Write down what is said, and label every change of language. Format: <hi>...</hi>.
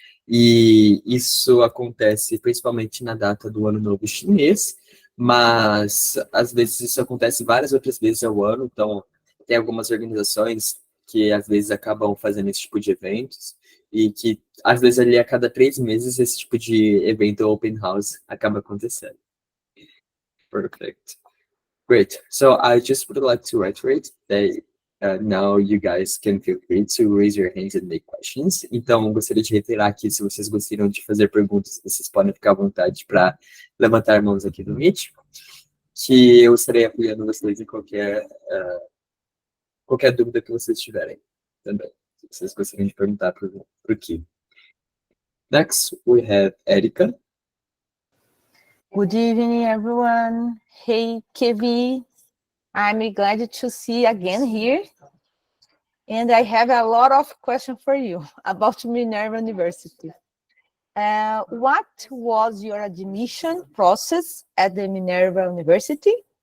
<pt>E isso acontece principalmente na data do Ano Novo Chinês, mas às vezes isso acontece várias outras vezes ao ano, então tem algumas organizações que às vezes acabam fazendo esse tipo de eventos e que às vezes ali a cada 3 meses esse tipo de evento open house acaba acontecendo.</pt> <en>Perfect. Great. So I just would like to reiterate that now you guys can feel free to raise your hands and make questions.</en> <pt>Então, gostaria de reiterar que se vocês gostariam de fazer perguntas, vocês podem ficar à vontade para levantar mãos aqui no Meet, que eu estarei apoiando vocês em qualquer dúvida que vocês tiverem também. Se vocês gostariam de perguntar para o Kim.</pt> <en>Next, we have Erika. Good evening, everyone. Hey, KV. I'm glad to see you again here. And I have a lot of questions for you about Minerva University. What was your admission process at the Minerva University?</en>